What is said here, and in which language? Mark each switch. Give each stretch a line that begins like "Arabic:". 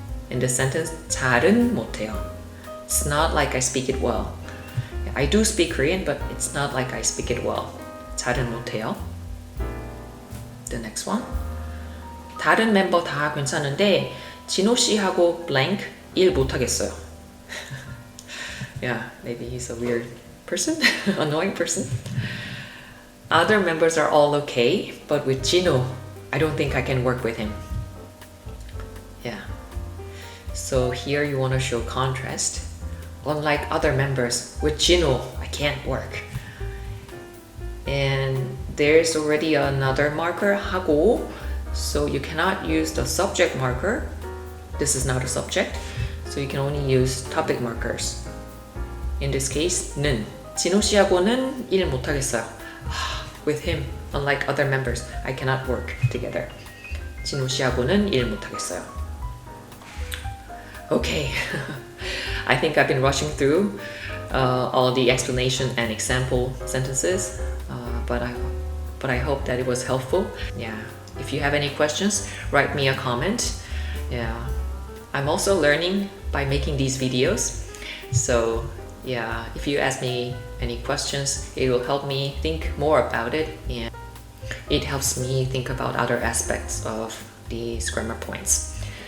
English: In the sentence,
Korean: 잘은 못해요.
English: It's not like I speak it well. I do speak Korean, but it's not like I speak it well.
Korean: 잘은 못해요.
English: The next one.
Korean: 다른 멤버 다 괜찮은데 진호 씨하고 blank 일 못하겠어요.
English: Yeah, maybe he's a weird person, annoying person. Other members are all okay, but with Jino, I don't think I can work with him. Yeah. So here you want to show contrast. Unlike other members, with Jino, I can't work. And there's already another marker, 하고, so you cannot use the subject marker. This is not a subject, so you can only use topic markers. In this case, 는.
Korean: 진호 씨하고는 일 못하겠어요.
English: With him, unlike other members, I cannot work together.
Korean: 진호 씨하고는 일 못하겠어요.
English: Okay, I think I've been rushing through all the explanation and example sentences, but I hope that it was helpful. Yeah, if you have any questions, write me a comment. Yeah, I'm also learning by making these videos, so yeah, if you ask me any questions, it will help me think more about it, and it helps me think about other aspects of these grammar points.